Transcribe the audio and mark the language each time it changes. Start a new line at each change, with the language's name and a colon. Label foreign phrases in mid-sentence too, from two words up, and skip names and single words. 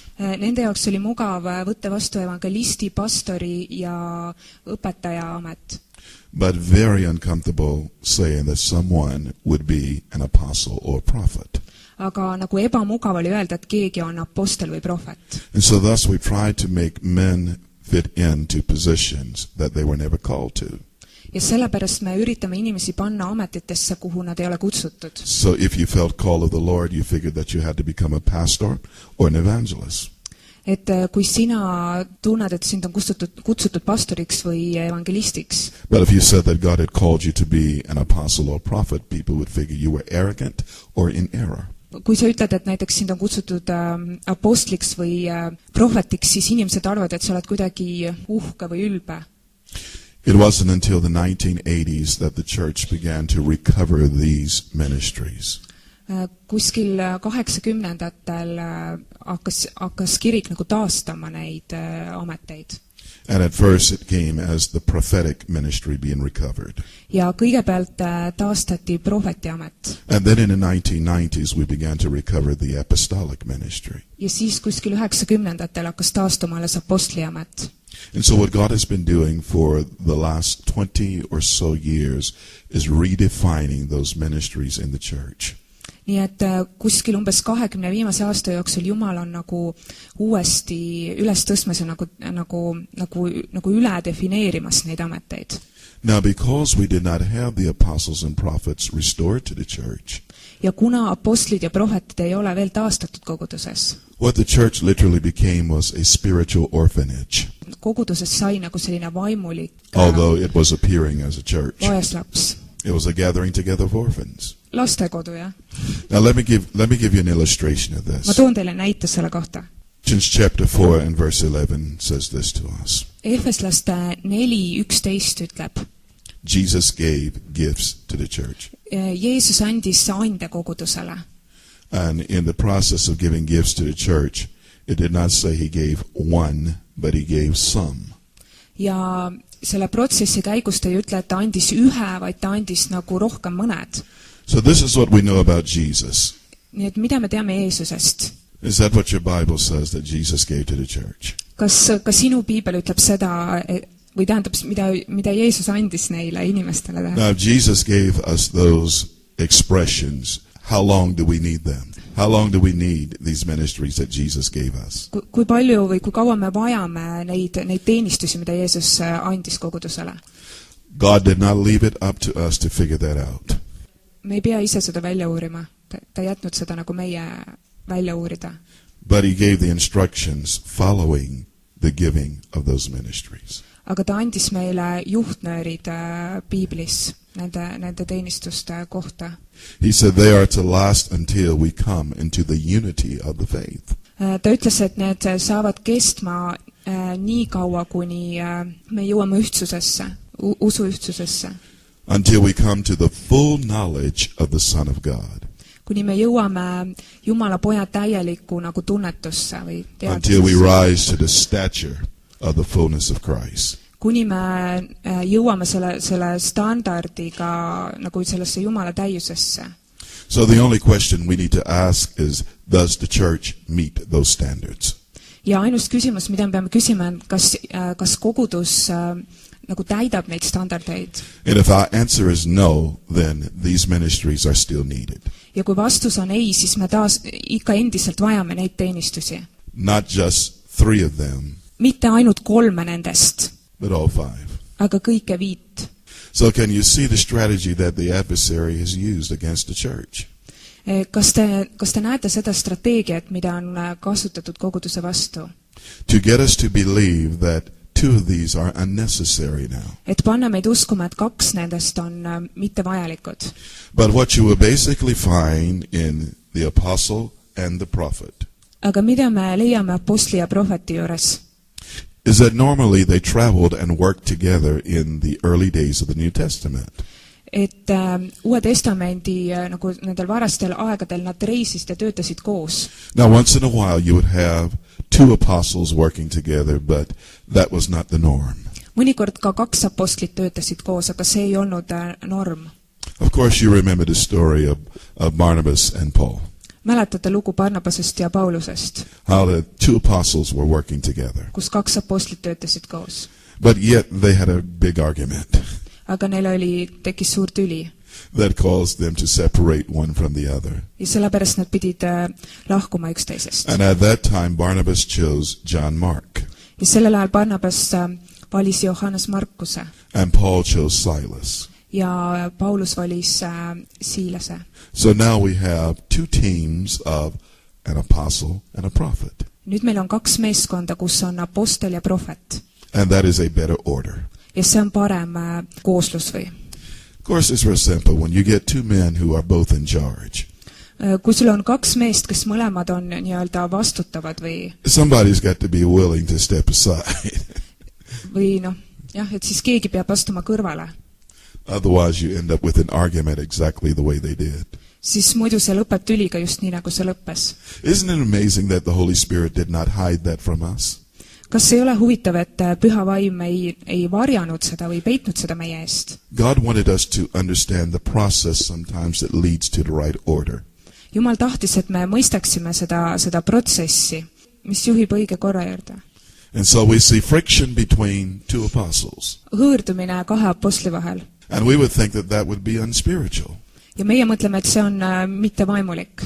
Estonian: Nende jaoks oli mugav võtta vastu evangelisti, pastori ja õpetaja amet.
English: But very uncomfortable saying that someone would be an apostle or prophet.
Estonian: Aga nagu ebamugav oli öelda, et keegi on apostel või prohvet.
English: And so thus we tried to make men fit into positions that they were never called to.
Estonian: ja sellepärast me üritame inimesi panna ametitesse, kuhu nad ei ole kutsutud.
English: So if you felt call of the Lord, you figured that you had to become a pastor or an evangelist.
Estonian: Et kui sina tunned, et sind on kutsutud pastoriks või evangelistiks,
English: But if you said that God had called you to be an apostle or prophet, people would figure you were arrogant or in error.
Estonian: kui sa ütled, et näiteks sind on kutsutud apostliks või prohvetiks, siis inimesed arvavad, et sa oled kuidagi uhke või ülbe.
English: It wasn't until the 1980s that the church began to recover these ministries.
Estonian: Kuskil 80-ndatel hakkas kirik nagu taastama neid ameteid.
English: And at first it came as the prophetic ministry being recovered.
Estonian: Ja kõigepealt taastati prohveti amet.
English: And then in the 1990s we began to recover the apostolic ministry.
Estonian: Ja siis kuskil 90-ndatel hakkas taastuma alles apostli amet.
English: And so what God has been doing for the last 20 or so years is redefining those ministries in the church.
Estonian: Nii et kuskil umbes 20 viimase aasta jooksul Jumal on nagu uuesti üles tõstmas ja nagu üle defineerimas neid ameteid.
English: Now because we did not have the apostles and prophets restored to the church,
Estonian: ja kuna apostlid ja prohvetid ei ole veel taastatud koguduses,
English: what the church literally became was a spiritual orphanage,
Estonian: koguduses sai nagu selline vaimulik
English: although it was appearing as a church.
Estonian: vaeslaps.
English: It was a gathering together of orphans.
Estonian: Lastekodu, jah.
English: Now let me give you an illustration of
Estonian: Ma
English: this.
Estonian: toon teile näite selle kohta.
English: Ephesians chapter 4 and verse 11 says this to us.
Estonian: Efeslaste 4:11 ütleb,
English: Jesus gave gifts to the church.
Estonian: Jeesus andis ande kogudusele.
English: And in the process of giving gifts to the church, it did not say he gave one, but he gave some.
Estonian: Ja selle protsessi käigus ta ei ütle, et ta andis ühe, vaid ta andis nagu rohkem mõned.
English: So this is what we know about Jesus.
Estonian: Nii et mida me teame Jeesusest?
English: Is that what your Bible says that Jesus gave to the church?
Estonian: Kas sinu piibel ütleb seda, või tähendab, mida Jeesus andis neile inimestele teha?
English: Now if Jesus gave us those expressions, how long do we need them? How long do we need these ministries that Jesus gave us?
Estonian: Kui palju või kui kaua me vajame neid teenistusi, mida Jeesus andis kogudusele?
English: God did not leave it up to us to figure that out.
Estonian: Me ei pea ise seda välja uurima. Ta jätnud seda nagu meie välja uurida.
English: But he gave the instructions following the giving of those ministries.
Estonian: Aga ta andis meile juhtnöörid piiblis nende teenistuste kohta.
English: He said they are to last until we come into the unity of the faith.
Estonian: Ta ütles, et need saavad kestma nii kaua, kuni me jõuame ühtsusesse, usuühtsusesse.
English: Until we come to the full knowledge of the Son of God.
Estonian: Kuni me jõuame Jumala poja täieliku nagu tunnetusse või
English: Until we
Estonian: teadmisesse.
English: rise to the stature of the fullness of Christ.
Estonian: Kuni me jõuame selle standardiga nagu sellesse Jumala täiusesse.
English: So the only question we need to ask is, does the church meet those standards?
Estonian: Ja ainus küsimus, mida me peame küsima, on, kas kogudus nagu täidab neid standardeid.
English: And if our answer is no, then these ministries are still needed.
Estonian: Ja kui vastus on ei, siis me ikka endiselt vajame neid teenistusi.
English: Not just 3 of them,
Estonian: Mitte ainult 3 nendest,
English: but all 5.
Estonian: aga kõike 5.
English: So can you see the strategy that the adversary has used against the church?
Estonian: Kas te näete seda strateegiat, mida on kasutatud koguduse vastu?
English: To get us to believe that 2 of these are unnecessary now.
Estonian: Et panna meid uskuma, et 2 nendest on mitte vajalikud.
English: But what you will basically find in the apostle and the prophet
Estonian: Aga mida me leiame apostli ja prohveti juures?
English: is that normally they traveled and worked together in the early days of the New Testament.
Estonian: Et Uue Testamendi nagu nendel varastel aegadel nad reisisid ja töötasid koos.
English: Now once in a while you would have 2 apostles working together, but that was not the norm.
Estonian: Mõnikord ka 2 apostlit töötasid koos, aga see ei olnud norm.
English: Of course you remember the story of Barnabas and Paul.
Estonian: Mäletate lugu Barnabasest ja Paulusest,
English: How the 2 apostles were working together.
Estonian: kus 2 apostlit töötasid koos.
English: But yet they had a big argument
Estonian: Aga neil tekkis suur tüli.
English: that caused them to separate one from the other.
Estonian: Ja sellepärast nad pidid lahkuma üksteisest.
English: And at that time Barnabas chose John Mark.
Estonian: ja sellel ajal Barnabas valis Johannes Markuse
English: and Paul chose Silas.
Estonian: ja Paulus valis Siilase.
English: So now we have two teams of an apostle and a prophet.
Estonian: Nüüd meil on 2 meeskonda, kus on apostel ja prohvet.
English: And that is a better order.
Estonian: Ja see on parem kooslus või?
English: Of course, it's real simple. When you get two men who are both in charge,
Estonian: Kui sul on 2 meest, kes mõlemad on nii-öelda vastutavad
English: somebody's got to be willing to step aside.
Estonian: või noh, jah, et siis keegi peab astuma kõrvale.
English: Otherwise, you end up with an argument exactly the way they did.
Estonian: Siis muidu see lõpeb tüliga just nii, nagu see lõppes.
English: Isn't it amazing that the Holy Spirit did not hide that from us?
Estonian: Kas ei ole huvitav, et püha vaim ei varjanud seda või peitnud seda meie eest?
English: God wanted us to understand the process sometimes that leads to the right order.
Estonian: Jumal tahtis, et me mõistaksime seda protsessi, mis juhib õige korra juurde.
English: And so we see friction between two apostles.
Estonian: Hõõrdumine 2 apostli vahel.
English: And we would think that that would be unspiritual.
Estonian: Ja meie mõtleme, et see on mitte vaimulik.